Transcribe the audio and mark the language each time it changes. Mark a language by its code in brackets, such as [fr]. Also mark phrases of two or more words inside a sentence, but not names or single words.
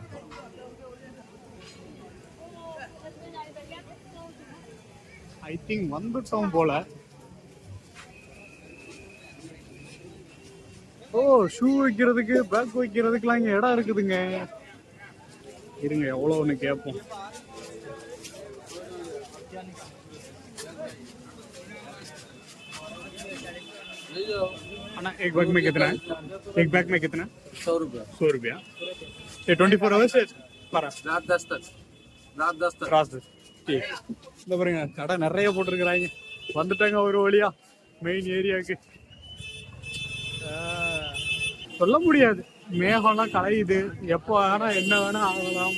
[en] I think [ta] வந்துட்டோம் போல. ஷூ வைக்கிறதுக்கு பேக் வைக்கிறதுக்குலாம் இங்க இடம் இருக்குதுங்க. இருங்க, எவ்வளவுன்னு கேட்போம். [hi] अन्ना एक बैग में कितना है? एक बैग में कितना? 100 रुपया। 100 रुपया। ये 24 आवर्स है? रात 10 तक। रात 10 तक। रात 10। ठीक। [ta] இந்த பாருங்க, கடை நிறைய போட்டுருக்காங்க. வந்துட்டாங்க ஒரு வழியா [en] main areaவுக்கு. [ta] சொல்ல முடியாது, மேகம்லாம் கலையுது, எப்போ வேணா என்ன வேணா ஆகலாம்.